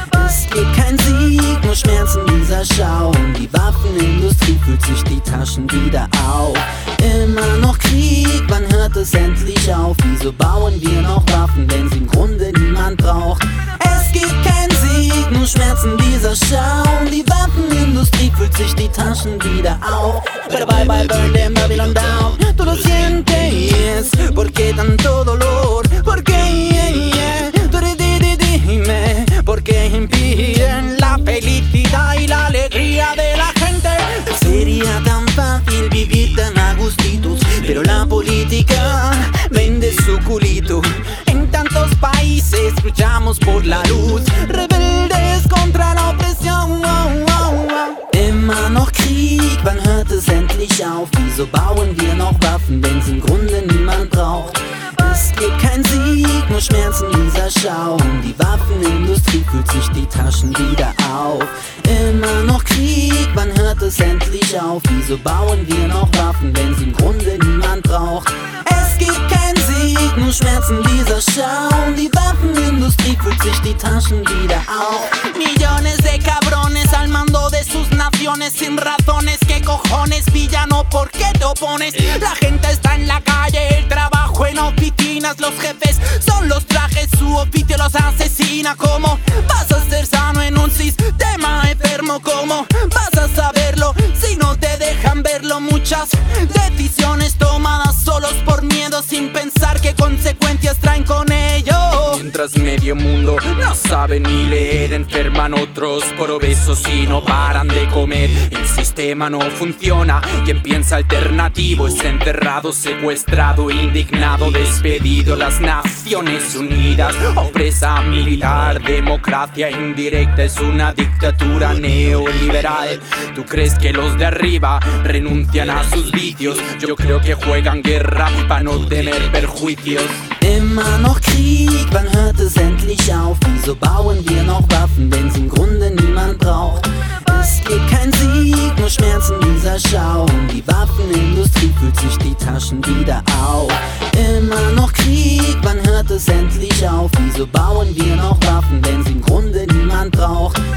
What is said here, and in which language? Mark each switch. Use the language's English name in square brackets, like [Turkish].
[German] Es gibt keinen Sieg, nur Schmerzen dieser Schau. Und die Waffenindustrie füllt sich die Taschen wieder auf. Immer noch Krieg, wann hört es endlich auf? Wieso bauen wir noch Waffen, wenn's im Grunde niemand braucht? Es gibt keinen Sieg, nur Schmerzen dieser Schau. Und die Waffenindustrie füllt sich die Taschen wieder auf. [English] Pero bye bye, burn them Babylon down. [Spanish] Tú lo sientes, yes. ¿Por qué tanto dolor? ¿Por qué, yeah, yeah? Dime, ¿por qué impiden la felicidad y la alegría de la gente? Sería tan fácil vivir tan a gustitos, pero la política vende su culito. En tantos países luchamos por la luz, rebeldes contra la opresión. [German] Immer noch Krieg, wann hört es endlich auf? Wieso bauen wir noch Waffen, wenn's im Grunde niemand braucht? Es gibt kein Sieg, nur Schmerzen dieser Schau. Und die Waffenindustrie füllt sich die Taschen wieder auf. Immer noch Krieg, wann hört es endlich auf? Wieso bauen wir noch Waffen, wenn's im Grunde niemand braucht? Es gibt kein Sieg, nur Schmerzen dieser Schau. Und die Waffenindustrie füllt sich die Taschen wieder auf. [Spanish] Millones de cabrones al mando de sus naciones. Sin razones, ¿qué cojones, villano? ¿Por qué te opones? La gente está en la calle, el trabajo en oficinas. Los jefes son los trajes, su oficio los asesina. ¿Cómo vas a ser sano en un sistema enfermo? ¿Cómo vas a saberlo si no te dejan verlo? Muchas decisiones tomadas solos por miedo, sin pensar qué consecuencias traen con ello. Mientras medio mundo no sabe ni leer, enferman otros por obesos y no paran de comer. El sistema no funciona, quien piensa alternativo es enterrado, secuestrado, indignado, despedido. Las Naciones Unidas, opresa militar, democracia indirecta, es una dictadura neoliberal. ¿Tú crees que los de arriba renuncian a sus vicios? Yo creo que juegan guerra para no tener perjuicios. [German] Immer noch Krieg, wann hört es endlich auf? Wieso bauen wir noch Waffen, wenn's im Grunde niemand braucht? Es gibt kein Sieg, nur Schmerzen dieser Schau. Und die Waffenindustrie füllt sich die Taschen wieder auf. Immer noch Krieg, wann hört es endlich auf? Wieso bauen wir noch Waffen, wenn's im Grunde niemand braucht?